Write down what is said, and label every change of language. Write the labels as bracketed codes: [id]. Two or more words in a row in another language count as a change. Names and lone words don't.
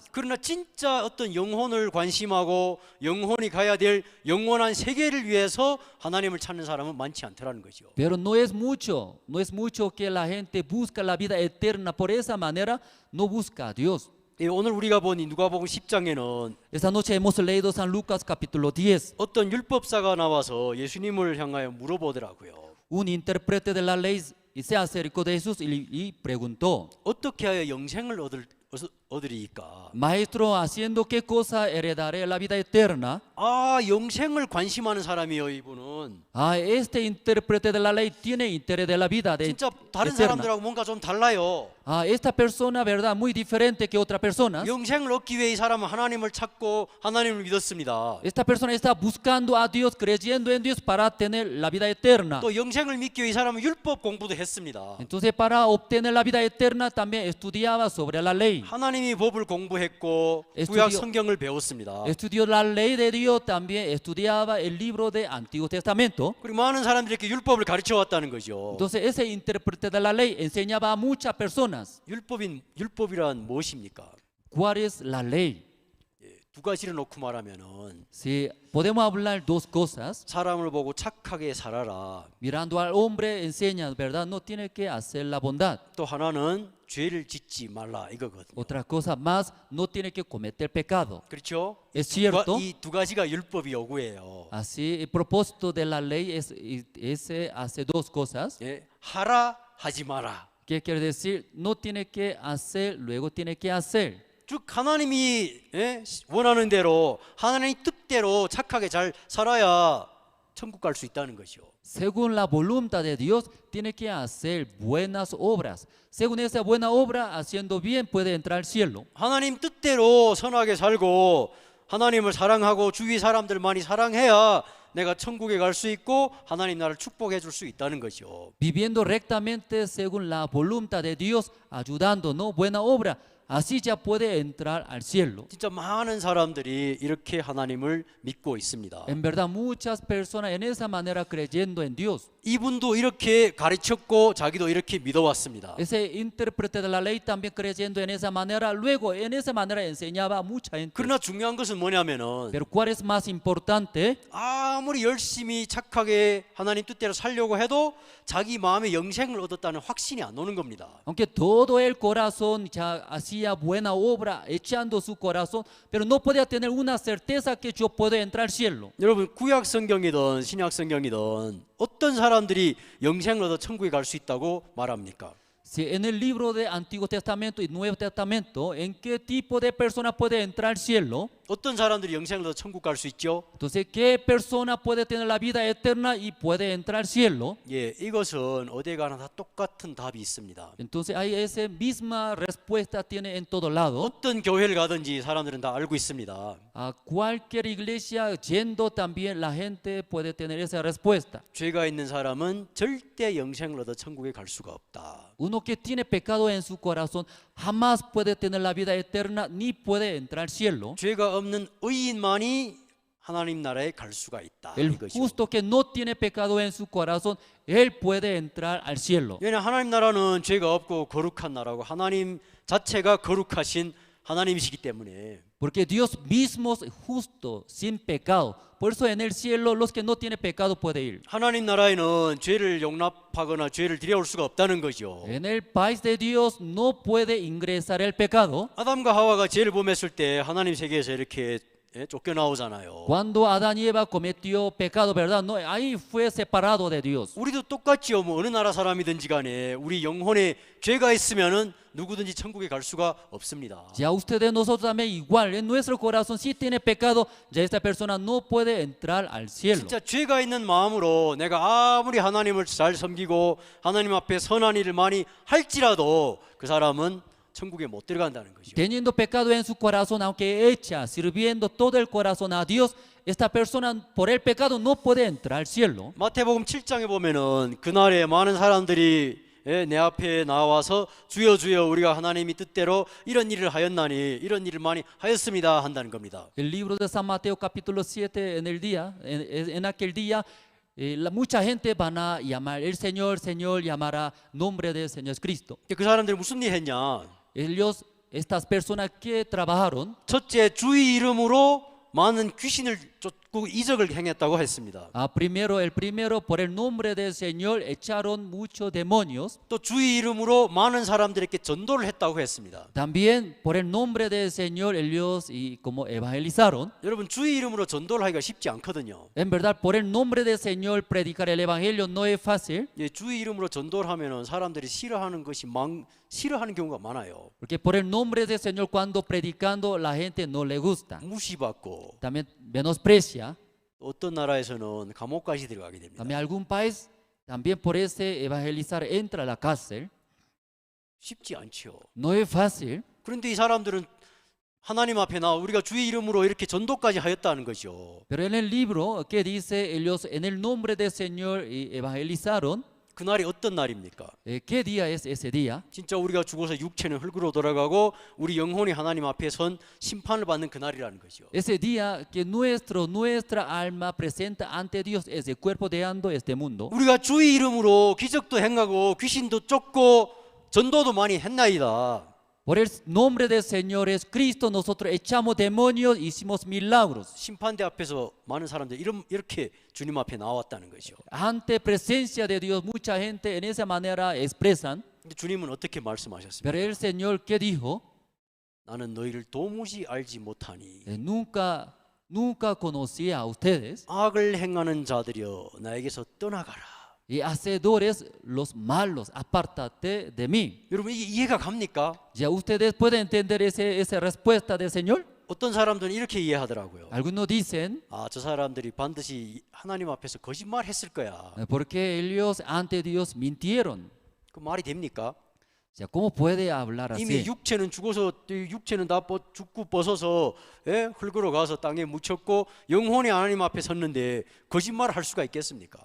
[ko] 그러나 진짜 어떤 영혼을 관심하고 영혼이 가야 될 영원한 세계를 위해서 하나님을 찾는 사람은 많지 않더라는 거죠. [es] Pero no es mucho que la gente busca la vida eterna. Por esa manera no busca a Dios. [ko] 오늘 우리가 본 이 누가복음 10장에는 [es] Esta noche hemos leído San Lucas capítulo 10. [ko] 어떤 율법사가 나와서 예수님을 향하여 물어보더라고요. [es] Un intérprete de la ley se acercó de Jesús y preguntó: [ko] 어떻게 하여 영생을 얻으리까? [es] Maestro, ¿haciendo qué cosa heredaré la vida eterna? [ko] 영생을 관심하는 사람이요 이분은. [es] Este intérprete de la ley tiene interés de la vida [ko] 진짜 다른 [es] eterna. [ko] 사람들하고 뭔가 좀 달라요. [es] Esta persona, verdad, muy diferente que otra persona. [ko] 영생을 얻기 위해 이 사람은 하나님을 찾고 하나님을 믿었습니다. [es] Esta persona está buscando a Dios, creyendo en Dios para tener la vida eterna. [ko] 또 영생을 믿기 위해 이 사람은 율법 공부도 했습니다. [es] Entonces, para obtener la vida eterna también estudiaba sobre la ley. [ko] 하나님이 법을 공부했고 구약 성경을 배웠습니다. [es] Estudió la ley de Dios, también estudiaba el libro de Antiguo Testamento. [ko] 그리고 많은 사람들이 이렇게 율법을 가르쳐 왔다는 거죠. [es] Entonces, ese intérprete de la ley enseñaba a muchas personas. [ko] 율법이란 무엇입니까? [es] ¿Cuál es la ley? [ko] 두 가지를 놓고 말하면은 [es] Si podemos hablar dos cosas. [ko] 사람을 보고 착하게 살아라. [es] Mirando al hombre enseña, ¿verdad? No tiene que hacer la bondad. [ko] 또 하나는 죄를 짓지 말라 이거거든요. [es] Otra cosa más, no tiene que cometer pecado. [ko] 그렇죠? [es] Es cierto. [ko] 이 두 가지가 율법의 요구예요. [es] Así, el propósito de la ley hace dos cosas. [ko] 하라 하지 마라. [es] ¿Qué quiere decir? No tiene que hacer, luego tiene que hacer. [ko] 즉 하나님이 원하는 대로 하나님의 뜻대로 착하게 잘 살아야 천국 갈 수 있다는 것이요. [es] Según la voluntad de Dios, tiene que hacer buenas obras. Según esa buena obra, haciendo bien, puede entrar al cielo. [ko] 하나님 뜻대로 선하게 살고 하나님을 사랑하고 주위 사람들 많이 사랑해야 내가 천국에 갈 수 있고 하나님 나를 축복해 줄 수 있다는 거죠. [es] Viviendo rectamente según la voluntad de Dios, ayudando, ¿no? Buena obra. Así ya puede entrar al cielo. [ko] 진짜 많은 사람들이 이렇게 하나님을 믿고 있습니다. [es] En verdad, muchas personas en esa manera creyendo en Dios. [ko] 이분도 이렇게 가르쳤고 자기도 이렇게 믿어왔습니다. [es] Ese intérprete de la ley también creyendo en esa manera, luego en esa manera enseñaba a mucha gente. [ko] 그러나 중요한 것은 뭐냐면은 [es] Pero ¿cuál es más importante? [ko] 아무리 열심히 착하게 하나님 뜻대로 살려고 해도 자기 마음에 영생을 얻었다는 확신이 안 오는 겁니다. [es] Aunque todo el corazón ya hacía buena obra, echando su corazón, pero no podía tener una certeza que yo puedo entrar al cielo. [ko] 여러분 구약 성경이든 신약 성경이든 어떤 사람들이 영생을 얻어 천국에 갈 수 있다고 말합니까? [es] Si en el libro de Antiguo Testamento y Nuevo Testamento, ¿en qué tipo de persona puede entrar al cielo? [ko] 어떤 사람들이 영생을 얻어 천국 갈 수 있죠? [es] Entonces, ¿qué persona puede tener la vida eterna y puede entrar al cielo? [ko] 이것은 어디에 가나 다 똑같은 답이 있습니다. [es] Entonces, hay esa misma respuesta tiene en todo lado. [ko] 어떤 교회를 가든지 사람들은 다 알고 있습니다. [es] A cualquier iglesia yendo también la gente puede tener esa respuesta. [ko] 죄가 있는 사람은 절대 영생을 얻어 천국에 갈 수가 없다. [es] Uno que tiene pecado en su corazón jamás puede tener la vida eterna ni puede entrar al cielo. [ko] 죄가 없는 의인만이 하나님 나라에 갈 수가 있다. [es] El [ko] 이것이죠. [es] justo que no tiene pecado en su corazón, él puede entrar al cielo. [ko] 왜냐하면 하나님 나라는 죄가 없고 거룩한 나라고 하나님 자체가 거룩하신 하나님이시기 때문에. [es] Porque Dios mismo es justo, sin pecado. Por eso en el cielo los que no tienen pecado pueden ir. [ko] 하나님 나라에는 죄를 용납하거나 죄를 들여올 수가 없다는 거죠. [es] En el país de Dios no puede ingresar el pecado. [ko] 아담과 하와가 죄를 범했을 때 하나님 세계에서 이렇게 쫓겨나오잖아요. [es] Cuando Adán y Eva cometió pecado, ¿verdad? No, ahí fue separado de Dios. [ko] 우리도 똑같지요. 뭐 어느 나라 사람이든지 간에 우리 영혼에 죄가 있으면은 누구든지 천국에 갈 수가 없습니다. [es] Ya ustedes, nosotros también igual, en nuestro corazón si tiene pecado, ya esta persona no puede entrar al cielo. [ko] 진짜 죄가 있는 마음으로 내가 아무리 하나님을 잘 섬기고 하나님 앞에 선한 일을 많이 할지라도 그 사람은 천국에 못 들어간다는 거죠. [es] Teniendo pecado en su corazón, aunque echa, sirviendo todo el corazón a Dios, esta persona por el pecado no puede entrar al cielo. [ko] 마태복음 7장에 보면은 그날에 많은 사람들이 내 앞에 나와서 주여 주여 우리가 하나님이 뜻대로 이런 일을 하였나니 이런 일을 많이 하였습니다 한다는 겁니다. [es] El libro de San Mateo capítulo 7 en aquel día mucha gente van a llamar el Señor, Señor, llamará nombre del Señor Cristo. [ko] 그 사람들이 무슨 일 했냐? [es] Ellos, estas personas que trabajaron, [ko] 첫째 주의 이름으로 많은 귀신을 쫓고 이적을 행했다고 했습니다. [es] el primero por el nombre del Señor echaron muchos demonios. [ko] 또 주의 이름으로 많은 사람들에게 전도를 했다고 했습니다. [es] También por el nombre del Señor ellos como evangelizaron. [ko] 여러분 주의 이름으로 전도를 하기가 쉽지 않거든요. [es] En verdad, por el nombre del Señor predicar el evangelio no es fácil. [ko] 예, 주의 이름으로 전도를 하면은 사람들이 싫어하는 싫어하는 경우가 많아요. [es] Porque por el nombre del Señor cuando predicando la gente no le gusta. [ko] 무시받고 [es] También menosprecia. [ko] 어떤 나라에서는 감옥까지 들어가게 됩니다. [es] También algún país, también por ese evangelizar entra a la cárcel. [ko] 쉽지 않죠. [es] No es fácil. [ko] 그런데 이 사람들은 하나님 앞에 나와 우리가 주의 이름으로 이렇게 전도까지 하였다는 거죠. [es] Pero en el libro que dice ellos en el nombre del Señor evangelizaron. [ko] 그날이 어떤 날입니까? [es] ¿Qué día es ese día? [ko] 진짜 우리가 죽어서 육체는 흙으로 돌아가고 우리 영혼이 하나님 앞에 선 심판을 받는 그날이라는 거죠. [es] Ese día que nuestra alma presenta ante Dios ese cuerpo dejando este mundo. [ko] 우리가 주의 이름으로 기적도 행하고 귀신도 쫓고 전도도 많이 했나이다. [es] Por el nombre del Señor es Cristo nosotros echamos demonios, hicimos milagros. [ko] 심판대 앞에서 많은 사람들이 이렇게 주님 앞에 나왔다는 거죠. [es] Ante presencia de Dios mucha gente en esa manera expresan. [ko] 근데 주님은 어떻게 말씀하셨습니까? [es] Pero el Señor ¿qué dijo? [ko] 나는 너희를 도무지 알지 못하니 [es] Nunca conocí a ustedes. [ko] 악을 행하는 자들이여 나에게서 떠나가라. [es] Y hacedores los malos, apártate de mí. [ko] 여러분 이게 이해가 갑니까? [es] ¿Ya ustedes pueden entender esa respuesta del Señor? [ko] 어떤 사람들은 이렇게 이해하더라고요. [es] Algunos dicen, [ko] 저 사람들이 반드시 하나님 앞에서 거짓말했을 거야. [es] porque ellos ante Dios mintieron. [ko] 그 말이 됩니까? [es] O sea, ¿cómo puede hablar [ko] 이미 [es] así? [ko] 육체는 다 죽고 벗어서 흙으로 가서 땅에 묻혔고 영혼이 하나님 앞에 섰는데 거짓말을 할 수가 있겠습니까?